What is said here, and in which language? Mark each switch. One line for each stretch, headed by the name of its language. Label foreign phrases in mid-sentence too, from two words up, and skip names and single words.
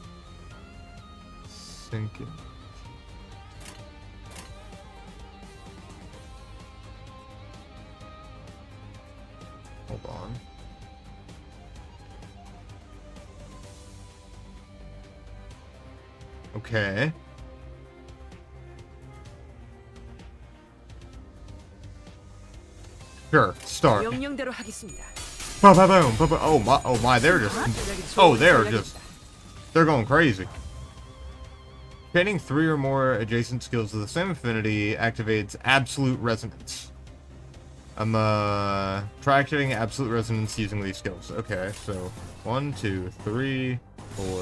English: Sinking. Hold on. Okay. Sure, start.
Korean: 명령대로 하겠습니다. Ba-ba-boom, ba-ba-
English: oh my, they're just, they're going crazy. Training 3 or more adjacent skills of the same affinity activates absolute resonance. Try activating absolute resonance using these skills. Okay, so 1, 2, 3, 4.